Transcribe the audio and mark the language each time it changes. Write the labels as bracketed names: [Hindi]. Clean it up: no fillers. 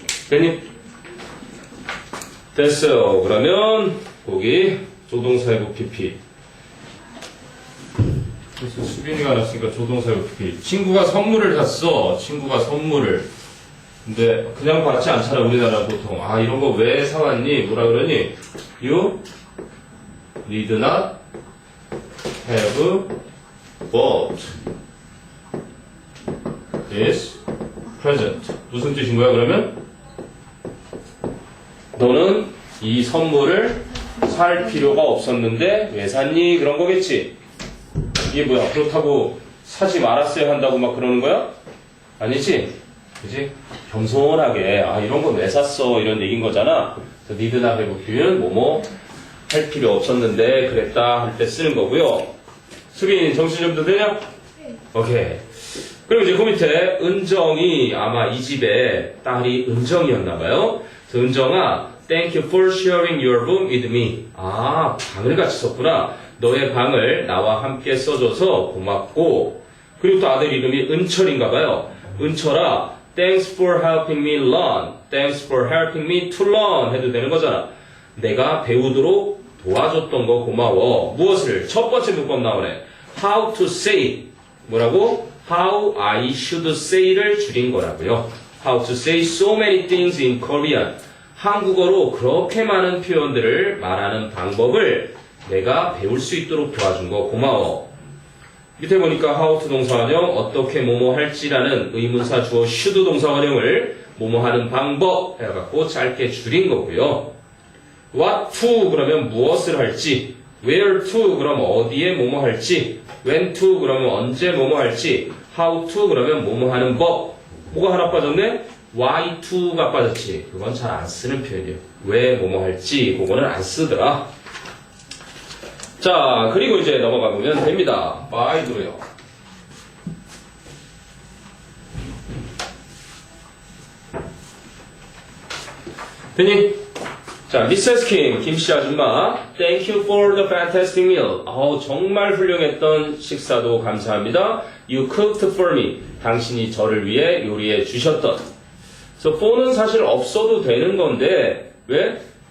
[Korean] 됐니? 됐어요. 그러면 거기 조동사이고 PP. 그래서 수빈이가 났으니까 조동사이고 PP. 친구가 선물을 샀어. 친구가 선물을. 근데 그냥 받지 않잖아, 우리나라 보통. 이런 거 왜 사왔니? 뭐라 그러니? [English] You need not have bought this present. [Korean] 무슨 뜻인 거야, 그러면? 너는 이 선물을 살 필요가 없었는데 왜 샀니? 그런 거겠지. 이게 뭐야? 그렇다고 사지 말았어야 한다고 막 그러는 거야? 아니지? 그지? 겸손하게 이런 건 왜 샀어? 이런 얘기인 거잖아. 그래서 need not have 표현 뭐뭐 할 필요 없었는데 그랬다 할 때 쓰는 거고요. 수빈 정신 좀 더 되냐? 오케이. 그리고 이제 그 밑에 은정이 아마 이 집에 딸이 은정이었나봐요. 그래서 은정아, [English] thank you for sharing your room with me. [Korean] 방을 같이 썼구나. 너의 방을 나와 함께 써줘서 고맙고. 그리고 또 아들 이름이 은철인가봐요. [English] 은철아, thanks for helping me learn. thanks for helping me to learn [Korean] 해도 되는 거잖아. 내가 배우도록 도와줬던 거 고마워. 무엇을? 첫 번째 문법 나오네. [English] how to say. [Korean] 뭐라고? [English] how I should say [Korean] 를 줄인 거라고요. [English] how to say so many things in Korean. [Korean] 한국어로 그렇게 많은 표현들을 말하는 방법을 내가 배울 수 있도록 도와준 거 고마워. 밑에 보니까 how to 동사 원형 어떻게 뭐뭐 할지라는 의문사 주어 should 동사 원형을 뭐뭐 하는 방법 해갖고 짧게 줄인 거고요. what to 그러면 무엇을 할지, where to 그러면 어디에 뭐뭐 할지, when to 그러면 언제 뭐뭐 할지, how to 그러면 뭐뭐 하는 법. 뭐가 하나 빠졌네? why to가 빠졌지. 그건 잘 안 쓰는 표현이에요. 왜 뭐뭐 할지 그거는 안 쓰더라. 자, 그리고 이제 넘어가 보면 됩니다. by도요. 됐니? 자, Mrs. [English] Kim, [Korean] 김씨 아줌마, [English] thank you for the fantastic meal. [Korean] 정말 훌륭했던 식사도 감사합니다. [English] You cooked for me. [Korean] 당신이 저를 위해 요리해 주셨던. 그래서 for는 사실 없어도 되는 건데, 왜?